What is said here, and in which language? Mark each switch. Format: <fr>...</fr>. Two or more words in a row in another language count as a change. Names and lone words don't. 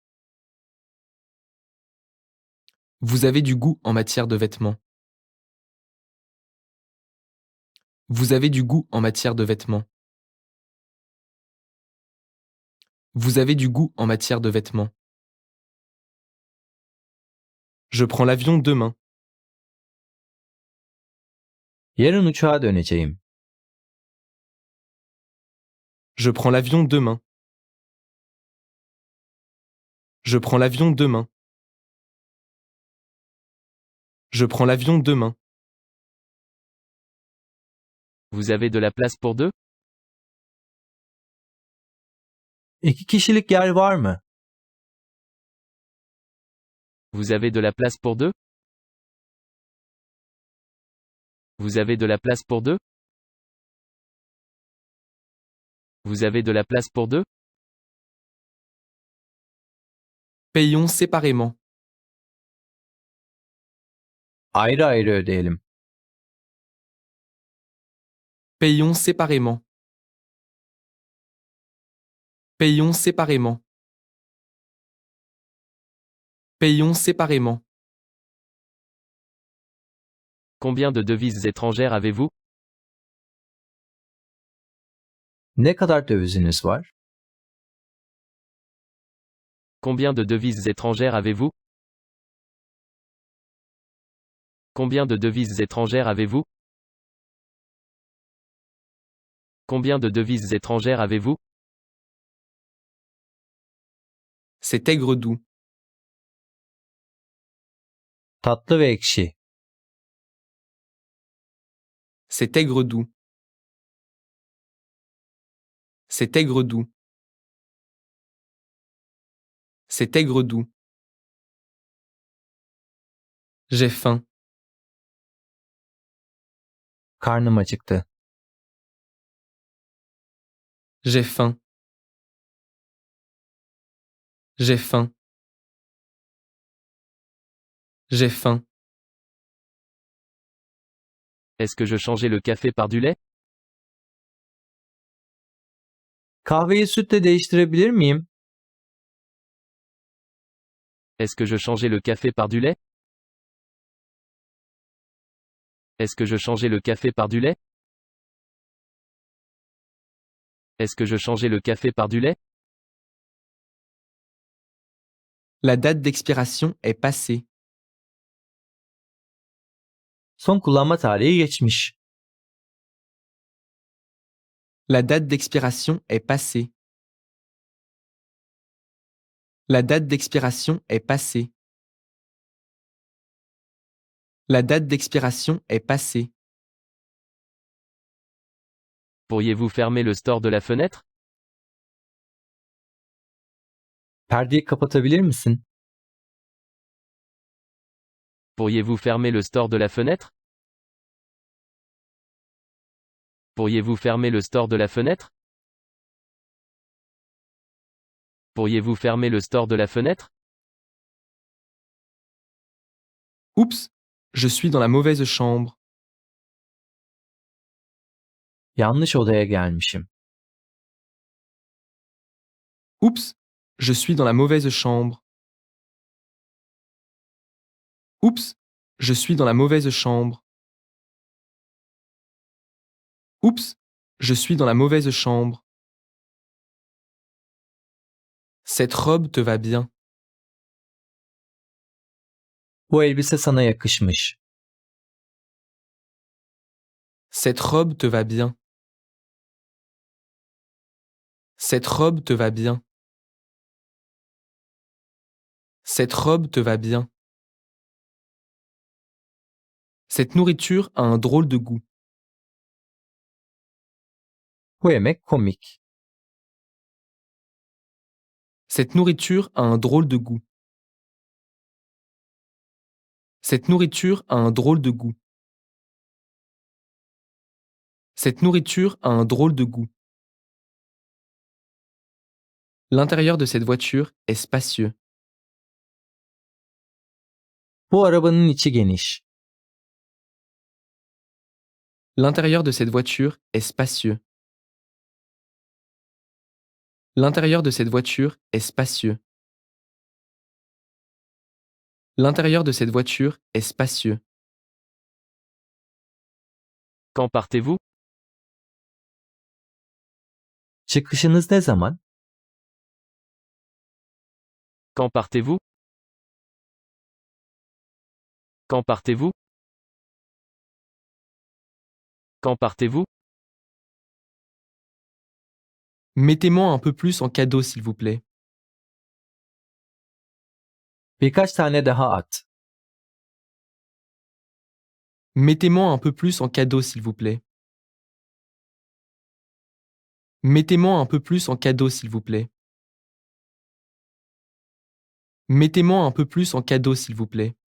<fr>Vous avez du goût en matière de vêtements. Vous avez du goût en matière de vêtements. Vous avez du goût en matière de vêtements. Je prends l'avion demain.</fr> <tr>Yarın uçağa döneceğim.</tr> <fr>Je prends l'avion demain. Je prends l'avion demain. Je prends l'avion demain. Vous avez de la place pour deux?</fr> <tr>İki kişilik yer var mı?</tr> <fr>Vous avez de la place pour deux? Vous avez de la place pour deux? Vous avez de la place pour deux? Payons séparément.</fr> <tr>Ayrı ayrı ödeyelim.</tr> <fr>Payons séparément. Payons séparément. Payons séparément. Combien de devises étrangères avez-vous?</fr> <tr>Ne kadar döviziniz var?</tr> <fr>Combien de devises étrangères avez-vous? Combien de devises étrangères avez-vous? Combien de devises étrangères avez-vous? C'est aigre doux.</fr> <tr>Tatlı ve ekşi.</tr> <fr>C'est aigre doux. C'est aigre doux. C'est aigre doux. J'ai faim.</fr> <tr>Karnım acıktı.</tr> <fr>J'ai faim. J'ai faim. J'ai faim. Est-ce que je changeais le café par du lait?</fr> <tr>Kahveyi sütle değiştirebilir miyim?</tr> <fr>Est-ce que je changeais le café par du lait? Est-ce que je changeais le café par du lait? Est-ce que je changeais le café par du lait? La date d'expiration est passée.</fr> <tr>Son kullanma tarihi geçmiş.</tr> <fr>La date d'expiration est passée. La date d'expiration est passée. La date d'expiration est passée. Pourriez-vous fermer le store de la fenêtre?</fr> <tr>Perdeyi kapatabilir misin?</tr> <fr>Pourriez-vous fermer le store de la fenêtre? Pourriez-vous fermer le store de la fenêtre? Pourriez-vous fermer le store de la fenêtre? Oups, je suis dans la mauvaise chambre.</fr> <tr>Yanlış odaya gelmişim.</tr> <fr>Oups, je suis dans la mauvaise chambre. Oups, je suis dans la mauvaise chambre. Oups, je suis dans la mauvaise chambre. Cette robe te va bien.</fr> <tr>Bu elbise sana yakışmış.</tr> <fr>Cette robe te va bien. Cette robe te va bien. Cette robe te va bien. Cette nourriture a un drôle de goût.</fr> <tr>Bu yemek komik.</tr> <fr>Cette nourriture a un drôle de goût. Cette nourriture a un drôle de goût. Cette nourriture a un drôle de goût. L'intérieur de cette voiture est spacieux.</fr> <tr>Bu arabanın içi geniş.</tr> <fr>L'intérieur de cette voiture est spacieux. L'intérieur de cette voiture est spacieux. L'intérieur de cette voiture est spacieux. Quand partez-vous?</fr> <tr>Çıkışınız ne zaman?</tr> <fr>Quand partez-vous? Quand partez-vous? Quand partez-vous? Mettez-moi un peu plus en cadeau, s'il vous plaît.</fr> <tr>Birkaç tane daha at.</tr> <fr>Mettez-moi un peu plus en cadeau, s'il vous plaît. Mettez-moi un peu plus en cadeau, s'il vous plaît. Mettez-moi un peu plus en cadeau, s'il vous plaît.</fr>